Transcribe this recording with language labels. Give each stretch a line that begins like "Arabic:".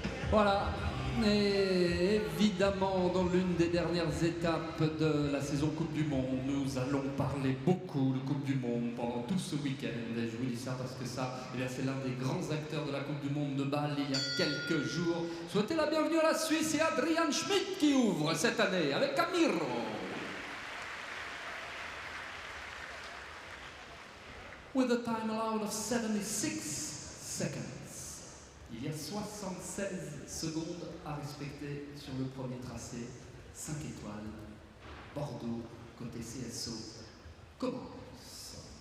French: Voilà, et évidemment dans l'une des dernières étapes de la saison Coupe du Monde, nous allons parler beaucoup de Coupe du Monde pendant tout ce week-end. Et je vous dis ça parce que ça, c'est l'un des grands acteurs de la Coupe du Monde de Bâle il y a quelques jours. Souhaitez la bienvenue à la Suisse et Adrian Schmidt qui ouvre cette année avec Camiro.
English: With a time allowed of 76 seconds.
French: Il y a 76 secondes à respecter sur le premier tracé. 5 étoiles, Bordeaux, côté CSO. Commence.